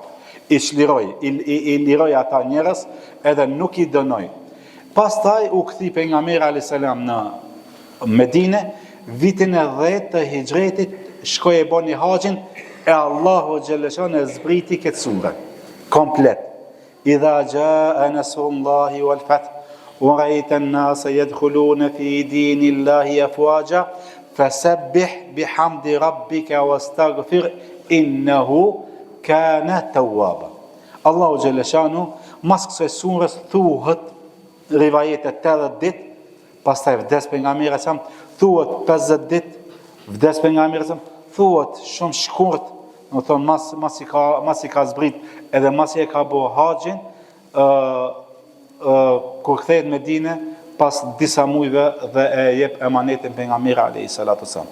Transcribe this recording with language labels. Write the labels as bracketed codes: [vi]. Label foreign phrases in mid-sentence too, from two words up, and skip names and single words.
[sq] I çliroi, i liroi ata njerëz, edhe nuk i dënoi. Pastaj u kthi pejgamberi [ar] عليه السلام [sq] në Medine, vitin e 10 të hijretit, shkoi e boni haxhin, e Allahu Gjellëshani e zbriti këtë sure komplet. [ar] إذا جاء نصر الله والفتح ورأيت الناس يدخلون في دين الله أفواجا فسبح بحمد ربك واستغفره إنه كان توابا. [sq] Allahu [ar] جل شأنه [sq] mas kësaj surës thuhet rivajetet 80 ditë, pastaj vdes pejgamberi sa thuhet 50 ditë, vdes pejgamberi sa thuhet shumë shkurt, do thon mas i ka zbrit edhe mas i ka bëu haxhin kur kthehet në Medinë pas disa muajve dhe e jep emanetin pejgamberit [ar] عليه الصلاة والسلام.